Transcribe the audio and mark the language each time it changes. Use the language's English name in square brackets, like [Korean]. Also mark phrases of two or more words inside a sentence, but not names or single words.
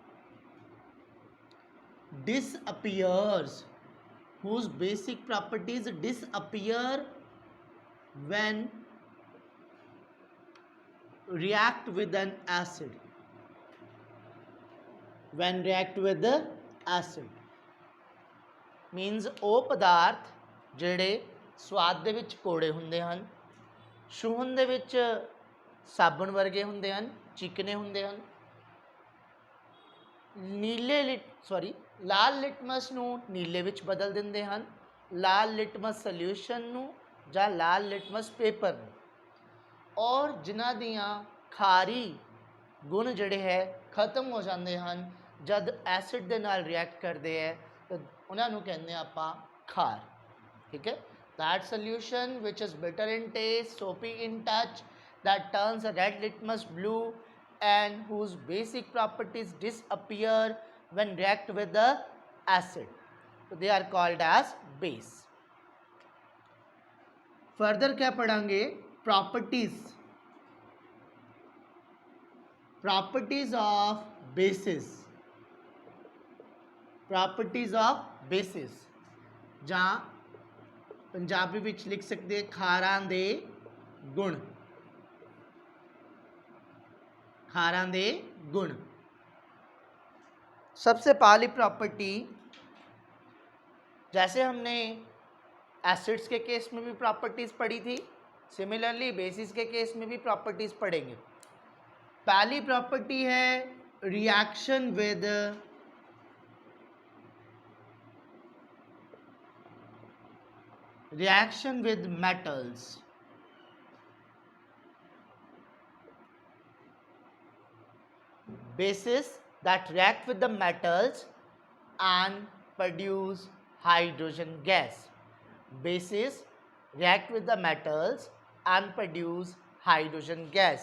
[English] disappears, whose basic properties disappear when react with an acid, when react with the acid means [Punjabi] ਉਹ ਪਦਾਰਥ ਜਿਹੜੇ ਸਵਾਦ ਦੇ ਵਿੱਚ ਕੋੜੇ ਹੁੰਦੇ ਹਨ, ਛੂਹਣ ਦੇ ਵਿੱਚ ਸਾਬਣ ਵਰਗੇ ਹੁੰਦੇ ਹਨ, ਚਿਕਨੇ ਹੁੰਦੇ ਹਨ, ਲਾਲ ਲਿਟਮਸ ਨੂੰ ਨੀਲੇ ਵਿੱਚ ਬਦਲ ਦਿੰਦੇ ਹਨ, ਲਾਲ [English] litmus solution [Punjabi] ਨੂੰ ਜਾਂ ਲਾਲ [English] litmus paper [Punjabi] ਨੂੰ, ਔਰ ਜਿਨ੍ਹਾਂ ਦੀਆਂ ਖਾਰੀ ਗੁਣ ਜਿਹੜੇ ਹੈ ਖਤਮ ਹੋ ਜਾਂਦੇ ਹਨ ਜਦ ਐਸਿਡ ਦੇ ਨਾਲ ਰਿਐਕਟ ਕਰਦੇ ਹੈ ਤਾਂ ਉਹਨਾਂ ਨੂੰ ਕਹਿੰਦੇ ਆਪਾਂ ਖਾਰ। ਠੀਕ ਹੈ। [English] that solution which is bitter in taste, soapy in touch, that turns a red litmus blue, and whose basic properties disappear when react with the acid, so they are called as base. [Punjabi] further ਕਿਆ ਪੜ੍ਹਾਂਗੇ? [English] properties, properties of bases, [Punjabi] properties of bases ਜਾਂ ਪੰਜਾਬੀ ਵਿੱਚ ਲਿਖ ਸਕਤੇ ਹੈਂ ਖਾਰਾਂ ਦੇ ਗੁਣ, ਖਾਰਾਂ ਦੇ ਗੁਣ। [Hindi] सबसे पहली प्रॉपर्टी, जैसे हमने एसिड्स के केस में भी प्रॉपर्टीज़ पढ़ी थी, सिमिलरली बेसिस के केस में भी प्रॉपर्टीज़ पढ़ेंगे। पहली प्रॉपर्टी है [English] reaction with metals, bases that react with the metals and produce hydrogen gas, bases react with the metals and produce hydrogen gas.